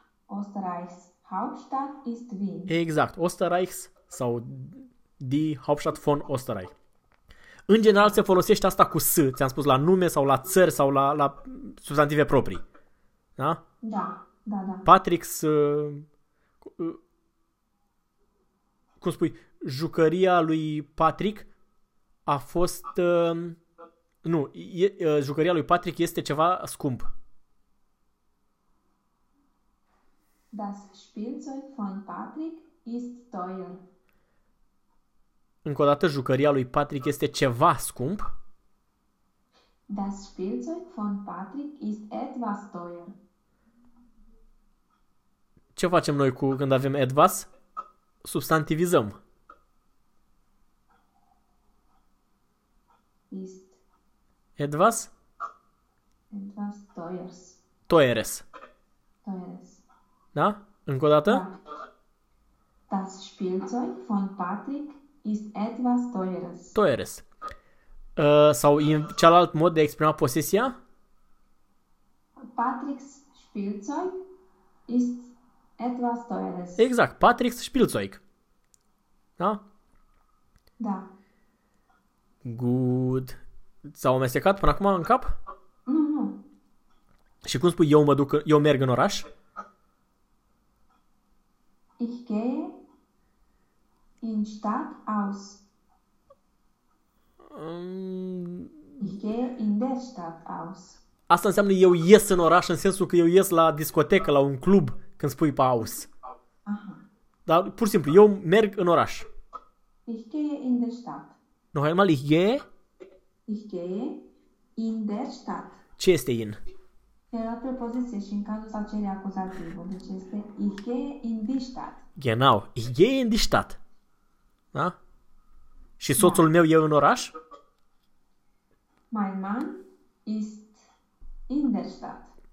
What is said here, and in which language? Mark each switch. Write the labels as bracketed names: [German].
[German] Österreichs Hauptstadt ist Wien. [Romanian] Exact. [German] Österreichs [Romanian] sau [German] die Hauptstadt von Österreich. [Romanian] În general se folosește asta cu S, ți-am spus, la nume sau la țări sau la substantive proprii. Da? Da. Patrick's, cum spui, jucăria lui Patrick a fost, nu, jucăria lui Patrick este ceva scump. [German] Das Spielzeug von Patrick ist teuer. [Romanian] Încă o dată, jucăria lui Patrick este ceva scump. [German] Das Spielzeug von Patrick ist etwas teuer. [Romanian] Ce facem noi cu când avem etwas? Substantivizăm. [German] Etwas? Etwas Teures. teures. [Romanian] Da? Încă o dată? Da. [German] Das Spielzeug von Patrick ist etwas teures. Teures. [Romanian] Sau în cealalt mod de a exprima posesia? [German] Patrick's Spielzeug ist etwas teures. [Romanian] Exact, [German] Patrick's Spielzeug. [Romanian] Da? Da. [English] Good. [Romanian] S-au amestecat până acum în cap? Nu. Și cum spui, eu merg în oraș? [German] Ich gehe in Stadt aus. Ich gehe in der Stadt aus. [Romanian] Asta înseamnă eu ies în oraș, în sensul că eu ies la discotecă, la un club, când spui pe aus. Dar pur și simplu, eu merg în oraș. [German] Ich gehe in der Stadt. Noch einmal, ich gehe. Ich gehe in der Stadt. [Romanian] Ce este in? Era prepoziție și în cazul sau cere acuzativul. Deci este [German] Ich gehe in die Stadt. Genau, ich gehe in die Stadt. [Romanian] Da? Și Da. soțul meu e în oraș? [German] Mein Mann ist in der Stadt.